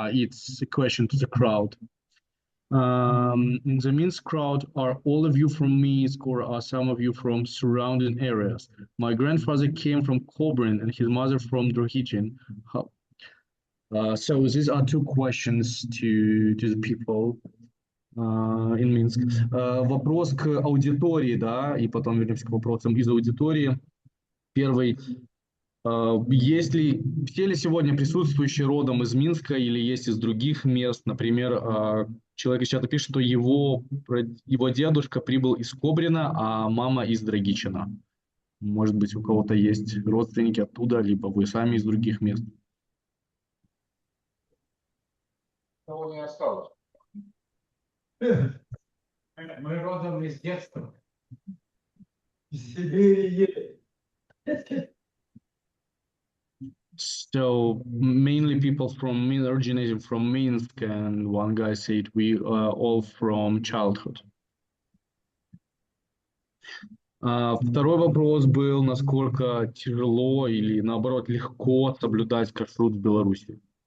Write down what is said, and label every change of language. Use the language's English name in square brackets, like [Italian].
[English] It's a question to the crowd. In the Minsk crowd, are all of you from Minsk or are some of you from surrounding areas? My grandfather came from Kobrin and his mother from Drohichin. So these are two questions to the people in Minsk. [Russian] Вопрос к аудитории, да, и потом вернемся к вопросам из аудитории. Первый. Есть ли, все ли сегодня присутствующие родом из Минска или есть из других мест? Например, человек из чата пишет, что его дедушка прибыл из Кобрина, а мама из Драгичина. Может быть, у кого-то есть родственники оттуда, либо вы сами из других мест. Кого не осталось? Мы родом из детства. Из Сибири. [English] So mainly people originating from Minsk, and one guy said we are all from childhood. [Russian] Второй вопрос был, насколько тяжело или наоборот легко соблюдать кашрут в Беларуси.